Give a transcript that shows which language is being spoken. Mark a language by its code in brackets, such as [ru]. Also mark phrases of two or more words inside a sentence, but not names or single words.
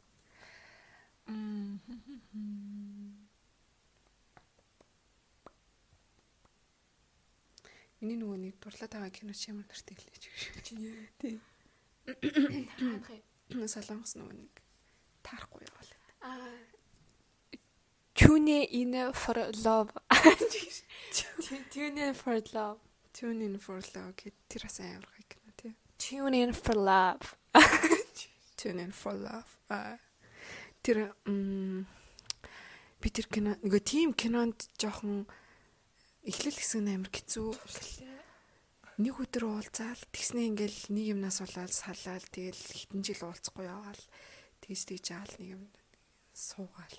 [mn] Миний нөгөө нэг дурлаад байгаа кино ч ямар нэртэй хэлж байгаа шүү. Тийм. Солонгос нөгөө нэг таарахгүй яваалаа. Tune in for love. Tune in for love. Tune in for love гэд тэр бас амар гоё кино тий. Tune in for love. Tune in for love. Тэр би тэр кино нөгөө тийм кинонд жоохон эхлэл хэсэг нь амар хэцүү. Нэг өдөр уулзаал тэгснэ ингээл нэг юмнаас болоод салаал тэгэл хитэн жил уулзахгүй яваал тэгж аал нэг юм суугаал.